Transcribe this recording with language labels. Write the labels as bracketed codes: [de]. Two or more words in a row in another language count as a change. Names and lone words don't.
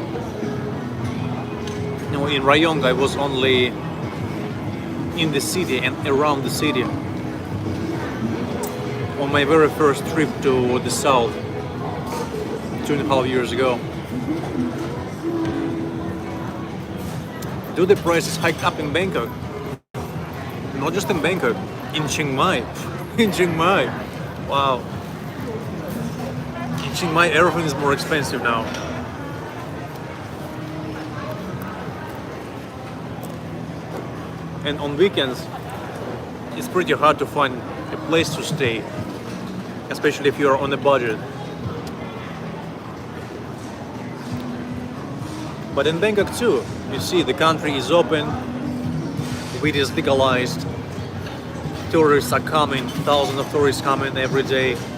[en] No, in Rayong I was only in the city and around the city. On my very first trip to the south, 2.5 years ago. Do the prices hike up in Bangkok? Not just in Bangkok, in Chiang Mai. In Chiang Mai. Wow. In Chiang Mai, everything is more expensive now. And on weekends, it's pretty hard to find a place to stay, especially if you're on a budget. But in Bangkok too, you see the country is open, weed is legalized, tourists are coming, thousands of tourists coming every day.